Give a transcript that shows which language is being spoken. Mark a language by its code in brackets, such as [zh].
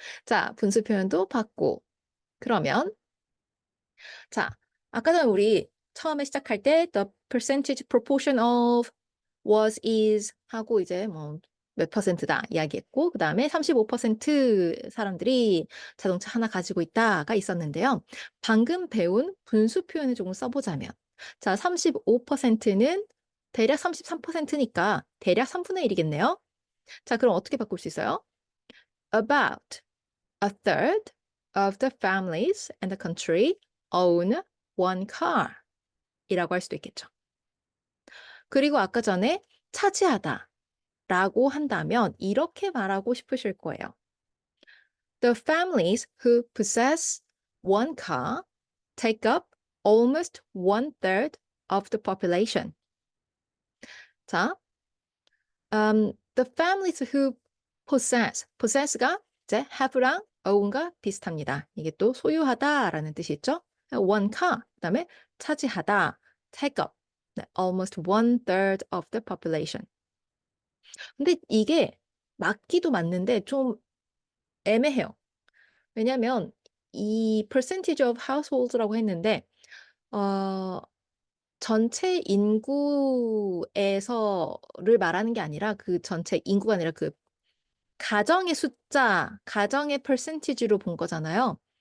[ko] 자, 분수 표현도 봤고 그러면 자, 아까 전에 우리 처음에 시작할 때 [en] the percentage proportion of was is [ko] 하고 이제 뭐 몇 퍼센트다 이야기했고 그다음에 35% 사람들이 자동차 하나 가지고 있다가 있었는데요. 방금 배운 분수 표현을 조금 써보자면 자, 35%는 대략 33%니까 대략 3분의 1이겠네요. 자, 그럼 어떻게 바꿀 수 있어요? [en] About a third of the families in the country own one car [ko] 이라고 할 수도 있겠죠. 그리고 아까 전에 차지하다 라고 한다면 이렇게 말하고 싶으실 거예요. [en] The families who possess one car take up almost one third of the population. [ko] 자, [en] the families who possess [ko] 가 이제 have랑 own과 비슷합니다. 이게 또 소유하다라는 뜻이 있죠. [en] one car, [ko] 그다음에 차지하다, [en] take up, 네, almost one third of the population. [ko] 근데 이게 맞기도 맞는데 좀 애매해요. 왜냐하면 이 [en] percentage of households [ko] 라고 했는데 어, 전체 인구에서를 말하는 게 아니라 그 전체 인구가 아니라 그 가정의 숫자, 가정의 percentage로 본 거잖아요.